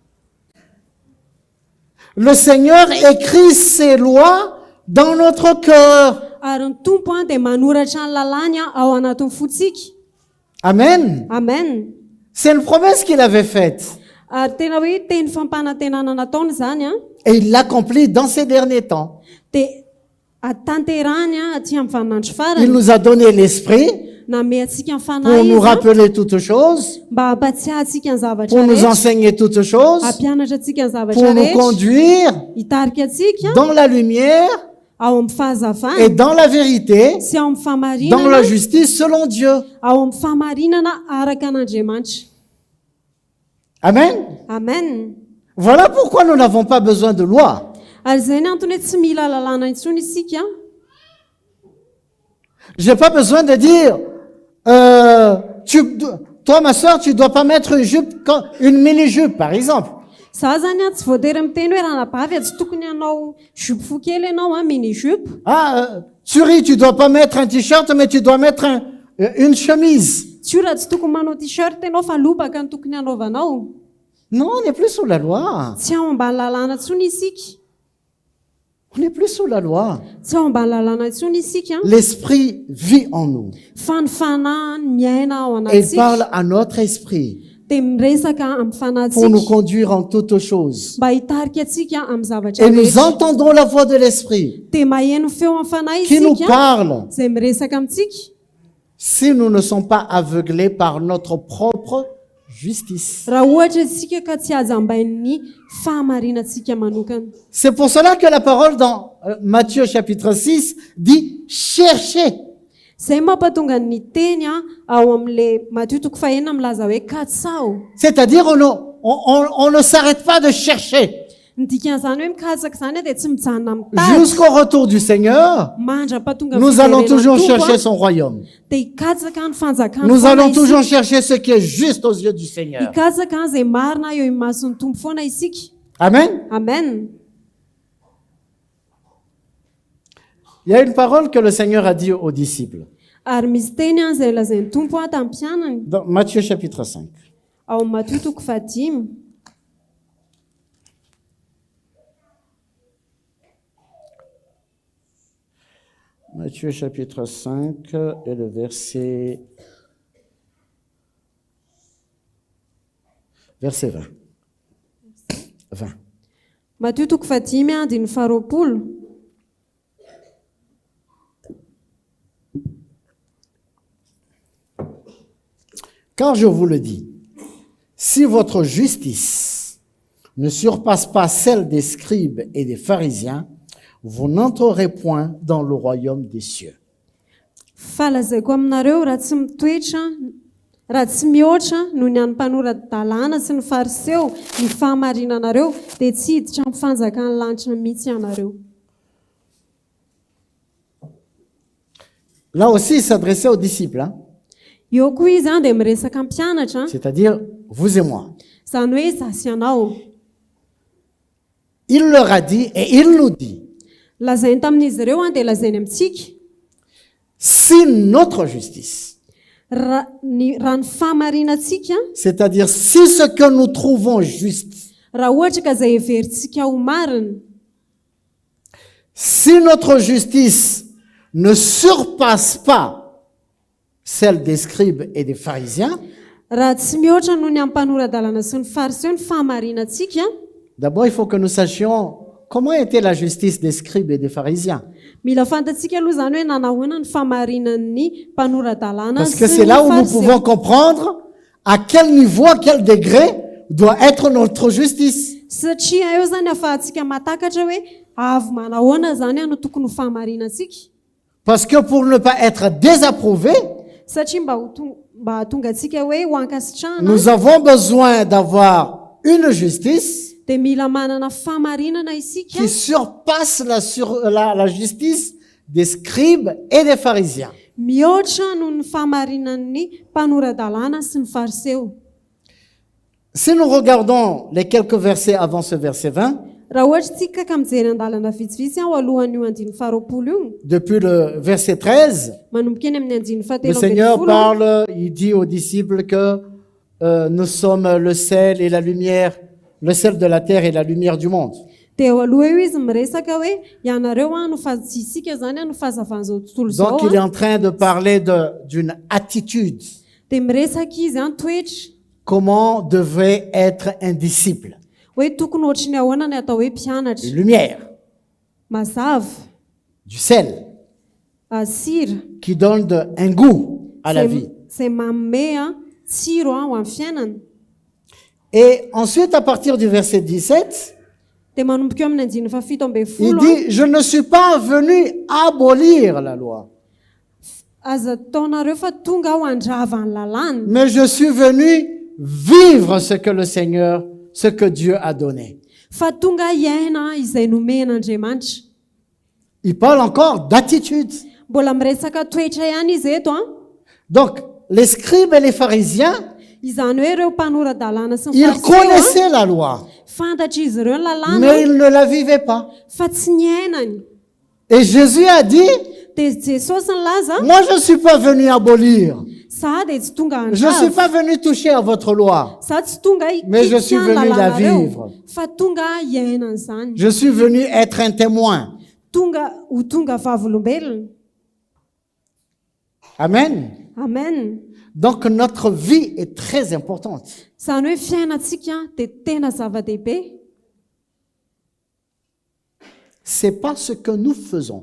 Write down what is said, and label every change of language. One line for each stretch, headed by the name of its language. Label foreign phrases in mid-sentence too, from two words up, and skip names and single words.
French: Le Seigneur écrit ses lois dans notre cœur.
Malagasy: Ary ny tompo dia manoratra ny lalàny ao anatin'ny fotsika.
French: Amen.
Malagasy: Amen.
French: C'est une promesse qu'il avait faite.
Malagasy: Ary tena hoe teny fampanantenana nataony izany
French: Et il l'accomplit dans ces derniers temps.
Malagasy: dia atanterahany aty amin'ny vaninandro
French: Il
Malagasy: farany,
French: nous a donné l'Esprit
Malagasy: name atsika ny
French: pour
Malagasy: fanahy
French: nous
Malagasy: izy
French: rappeler toutes choses,
Malagasy: mba hampatsiahy atsika ny zavatra
French: pour nous
Malagasy: rehetra,
French: enseigner toutes choses,
Malagasy: hampianatra atsika ny zavatra
French: pour nous
Malagasy: rehetra,
French: conduire
Malagasy: hitarika atsika
French: dans la lumière
Malagasy: ao amin'ny
French: et
Malagasy: fahazavana
French: dans la vérité,
Malagasy: sy ao amin'ny
French: dans
Malagasy: fahamarinana,
French: la justice selon Dieu.
Malagasy: ao amin'ny fahamarinana araka an'Andriamanitra.
French: Amen.
Malagasy: Amen.
French: Voilà pourquoi nous n'avons pas besoin de loi.
Malagasy: Ary izay ny antony hoe tsy mila lalàna intsony isika.
French: J'ai pas besoin de dire, toi ma soeur, tu dois pas mettre une jupe, une mini-jupe par exemple.
Malagasy: Za zany tsy voatery miteny hoe ranabavy tsy tokony hanao jupe fo kely ianao
French: mini jupe. Suri, tu dois pas mettre un t-shirt, mais tu dois mettre une chemise.
Malagasy: Tsiora tsy tokony manao t-shirt ianao fa lobaka ny tokony hanaovanao.
French: Non, on n'est plus sous la loi.
Malagasy: Tsy ao ambany lalàna intsony isika.
French: On n'est plus sous la loi.
Malagasy: Tsy ao ambany lalàna intsony isika.
French: L'esprit vit en nous.
Malagasy: Fa ny fanahiny miaina ao
French: Et il
Malagasy: anatsika.
French: parle à notre esprit
Malagasy: Dia miresaka amin'ny
French: pour nous
Malagasy: fanahintsika
French: conduire en toutes choses.
Malagasy: mba hitarika atsika amin'ny zavatra
French: Et nous
Malagasy: rehetra.
French: entendons la voix de l'esprit
Malagasy: Dia maheno feo amin'ny fanahy
French: qui nous
Malagasy: isika
French: parle
Malagasy: izay miresaka amintsika.
French: si nous ne sommes pas aveuglés par notre propre justice.
Malagasy: Raha ohatra isika ka tsy ajambain'ny fahamarinantsika manokana.
French: C'est pour cela que la parole dans Matthieu chapitre 6 dit « Cherchez ».
Malagasy: Izay mampatonga ny teny ao amin'ilay Matthieu toko fahenina milaza hoe katsao.
French: C'est-à-dire on ne s'arrête pas de chercher
Malagasy: Ny dikan'izany hoe mikatsaka izany dia tsy mijanona mitady.
French: jusqu'au retour du Seigneur.
Malagasy: Mandrapatonga
French: Nous allons toujours
Malagasy: fiverenan'ny
French: chercher
Malagasy: tompo
French: son royaume.
Malagasy: dia hikatsaka ny fanjakana.
French: Nous allons toujours chercher ce qui est juste aux yeux du Seigneur.
Malagasy: Hikatsaka izay marina eo imason'ny tompo foana isika.
French: Amen.
Malagasy: Amen.
French: Il y a une parole que le Seigneur a dit aux disciples.
Malagasy: Ary misy teny izay lazain'ny tompo tamin'ny mpianany
French: Dans Matthieu chapitre 5.
Malagasy: ao amin'ny Matthieu toko 5.
French: Matthieu chapitre 5 et le verset 20. 20.
Malagasy: Matthieu toko 5 andiny 20.
French: Car je vous le dis, si votre justice ne surpasse pas celle des scribes et des pharisiens, vous n'entrerez point dans le royaume des cieux.
Malagasy: Falazaiko aminareo raha tsy mitoetra, raha tsy mihoatra noho ny an'ny mpanoran-dalàna sy ny fariseo ny fahamarinanareo dia tsy hiditra amin'ny fanjakan'ny lanitra mihitsy ianareo.
French: Là aussi, il s'adressait aux disciples, hein?
Malagasy: Eo koa izy dia miresaka mpianatra,
French: C'est-à-dire vous et moi.
Malagasy: izany hoe za sy ianao.
French: Il leur a dit et il nous dit,
Malagasy: lazainy tamin'izy ireo dia lazainy amintsika
French: Si notre justice,
Malagasy: raha ny famarinantsika
French: c'est-à-dire si ce que nous trouvons juste,
Malagasy: raha ohatra ka izay heverintsika ho marina,
French: si notre justice ne surpasse pas celle des scribes et des pharisiens,
Malagasy: raha tsy mihoatra noho ny amin'ny mpanoradalana sy ny fariseo ny fahamarinantsika,
French: d'abord il faut que nous sachions comment était la justice des scribes et des pharisiens.
Malagasy: mila fantatsika aloha izany hoe nanahoana ny fahamarinan'ny mpanoradalana
French: Parce que
Malagasy: sy
French: c'est
Malagasy: ny
French: là où nous
Malagasy: fariseo.
French: pouvons comprendre à quel niveau, à quel degré doit être notre justice.
Malagasy: Satria eo zany ahafahantsika mahatakatra hoe avy manahoana zany no tokony ho fahamarinantsika.
French: Parce que pour ne pas être désapprouvé,
Malagasy: Satria mba hahatonga antsika hoe ho ankasitrahana
French: nous avons besoin d'avoir une justice
Malagasy: dia mila manana fahamarinana isika
French: qui surpasse la justice des scribes et des pharisiens.
Malagasy: mihoatra noho ny fahamarinan'ny mpanoradalana sy ny fariseo.
French: Si nous regardons les quelques versets avant ce verset 20,
Malagasy: Raha ohatra tsika ka mijery andalana vitsivitsy ao alohan'io andiny faharoapolo io,
French: depuis le verset 13,
Malagasy: manomboka eny amin'ny andiny
French: le
Malagasy: fahatelo
French: Seigneur
Malagasy: ambin'ny folo,
French: parle, il dit aux disciples que nous sommes le sel et la lumière, le sel de la terre et la lumière du monde.
Malagasy: dia eo aloha eo izy miresaka hoe ianareo no isika zany no fahazavan'izao tontolo zao.
French: Donc il est en train de parler d'une attitude.
Malagasy: Dia miresaka izy toetra
French: Comment devrait être un disciple?
Malagasy: hoe tokony ohatry ny ahoana ny atao hoe mpianatra,
French: Une lumière,
Malagasy: mazava,
French: du sel,
Malagasy: sira,
French: qui donne un goût à la vie.
Malagasy: izay manome tsiro ho amin'ny fiainana.
French: Et ensuite, à partir du verset 17,
Malagasy: Dia manomboka eo amin'ny andiny fahafito ambin'ny
French: il
Malagasy: folo
French: dit, je ne suis pas venu abolir la loi,
Malagasy: aza taonareo fa tonga ho andrava ny lalàna,
French: mais je suis venu vivre ce que le Seigneur, ce que Dieu a donné.
Malagasy: fa tonga iaina izay nomen'Andriamanitra.
French: Il parle encore d'attitude.
Malagasy: Mbola miresaka toetra ihany izy eto
French: Donc, les scribes et les pharisiens,
Malagasy: izany hoe ireo mpanoradalana sy ny
French: ils
Malagasy: fariseo
French: connaissaient la loi,
Malagasy: fantatra izy ireo ny lalàna
French: mais ils ne la vivaient pas.
Malagasy: fa tsy niainany.
French: Et Jésus a dit,
Malagasy: Dia Jesosy nilaza
French: moi je ne suis pas venu abolir,
Malagasy: za dia tsy tonga
French: je ne suis
Malagasy: andrava,
French: pas venu toucher à votre loi,
Malagasy: za tsy tonga
French: mais je suis venu la vivre.
Malagasy: fa tonga iainana izany,
French: Je suis venu être un témoin.
Malagasy: tonga vavolombelona.
French: Amen.
Malagasy: Amen.
French: Donc notre vie est très importante.
Malagasy: Izany hoe fiainantsika dia tena zava-dehibe.
French: C'est pas ce que nous faisons.